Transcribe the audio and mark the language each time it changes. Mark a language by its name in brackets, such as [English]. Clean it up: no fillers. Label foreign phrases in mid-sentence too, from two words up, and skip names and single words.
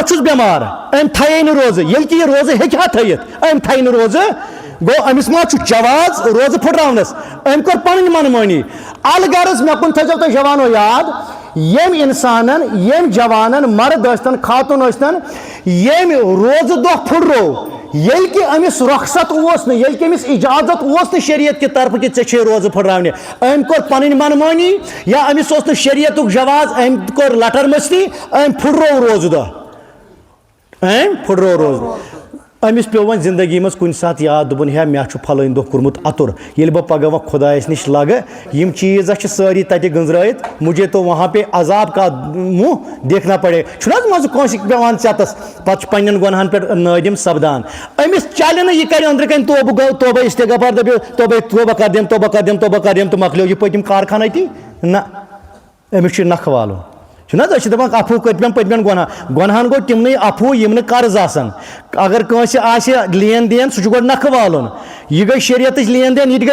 [Kashmiri] چھُس بٮ۪مار أمۍ تھایے نہٕ روزٕ ییٚلہِ کہِ یہِ روزٕ ہیٚکہِ ہا تھٲیِتھ أمۍ تھایہِ نہٕ روزٕ گوٚو أمِس ما چھُ جواز روزٕ پھٕٹراونس أمۍ کوٚر پنٕنۍ منمٲنی الغرض مےٚ کُن تھٲیزیو تُہۍ جوانو یاد ییٚمۍ اِنسانن ییٚمۍ جوانن مرد ٲسۍتن خاتوٗن ٲسۍتن ییٚمۍ روزٕ دۄہ پھٕٹرو ییٚلہِ کہِ أمِس رۄخصت اوس نہٕ ییٚلہِ کہِ أمِس اِجازت اوس نہٕ شریعت کہِ طرفہٕ کہِ ژےٚ چھے روزٕ پھٕٹراونہِ أمۍ کوٚر پنٕنۍ منمٲنی یا أمِس اوس نہٕ شریعتُک جواز أمۍ کوٚر لٹر مستی أمۍ پھٕٹرو روزٕ دۄہ أمِس پیوٚو وۄنۍ زندگی منٛز کُنہِ ساتہٕ یاد دوٚپُن ہے مےٚ چھُ پھلٲنۍ دۄہ کوٚرمُت اَتُر ییٚلہِ بہٕ پگہہ وۄنۍ خۄدایس نِش لگہٕ یِم چیٖز چھِ سٲری تَتہِ گٔنٛزرٲیِتھ [Urdu] مُجھے تو وہاں پے عذاب کا مُہ دیکھنا پڑے [Kashmiri] چھُنہ حظ منٛزٕ کٲنٛسہِ پیٚوان ژٮ۪تس پتہٕ چھُ پنٕنٮ۪ن گۄنہن پٮ۪ٹھ نٲدِم سپدان أمِس چلہِ نہٕ یہِ کرِ أنٛدرٕ کَنۍ توبہٕ گوٚو توبہ استغفار دٔپِو توبہ کر دِم تہٕ مۄکلیو یہِ پٔتِم کارخانا تی نہ أمِس چھُ نکھٕ والُن چھُنہ حظ أسۍ چھِ دپان اَفوٗ پٔتمٮ۪ن گۄنہن گوٚو تِمنٕے اَفوٗ یِم نہٕ قرض آسان اگر کٲنٛسہِ آسہِ لین دین سُہ چھُ گۄڈٕ نکھٕ والُن یہِ گٔے شریعتٕچ لین دین یہِ تہِ گٔے